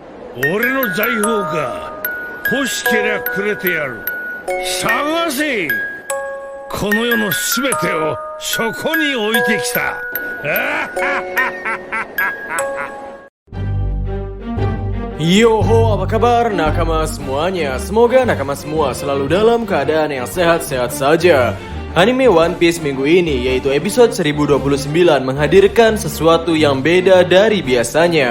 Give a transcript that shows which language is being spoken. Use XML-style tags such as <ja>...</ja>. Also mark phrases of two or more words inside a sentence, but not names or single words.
<ja>俺の財宝か。欲しけりゃくれてやる。探せ。この世のすべてをそこに置いてきた。</ja> <id>Yoho, apa kabar nakama semuanya? Semoga nakama semua selalu dalam keadaan yang sehat-sehat saja. Anime One Piece minggu ini, yaitu episode 1029, menghadirkan sesuatu yang beda dari biasanya.</id>